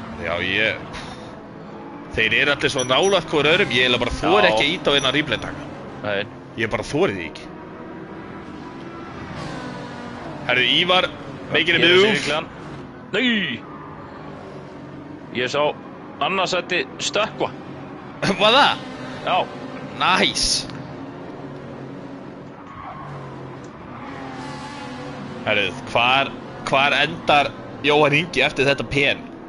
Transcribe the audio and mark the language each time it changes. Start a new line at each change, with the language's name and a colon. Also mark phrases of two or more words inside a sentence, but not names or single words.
Icelandic: Já, þeir eru allir svo nálægt hvor öðrum. Ég bara þori ekki að íta á eina replay taka. Nei. Ég bara þori því ekki. Herru, Ívar,
English: making a move.
Icelandic: Nei! Ég sá annarsætti stökkva. Var það? Já. Nice. Herru, hvar endar Jóhann Ingi eftir þetta pen?